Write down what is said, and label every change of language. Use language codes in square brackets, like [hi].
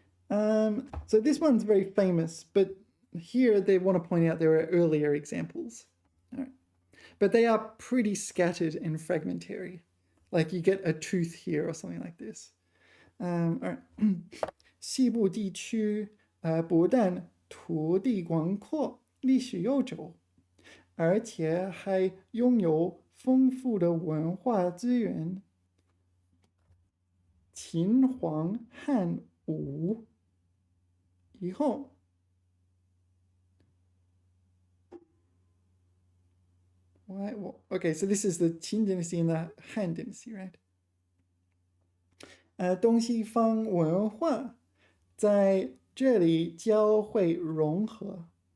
[en] So this one's very famous, but here they want to point out there are earlier examples. All right. But they are pretty scattered and fragmentary. Like you get a tooth here or something like this. All right. [zh] 西部地区不但土地广阔，历史悠久，而且还拥有丰富的文化资源。秦皇汉武以后， [en] why? Well, okay, so this is the Qin dynasty and the Han dynasty, right? [zh] 东西方文化在这里交汇融合。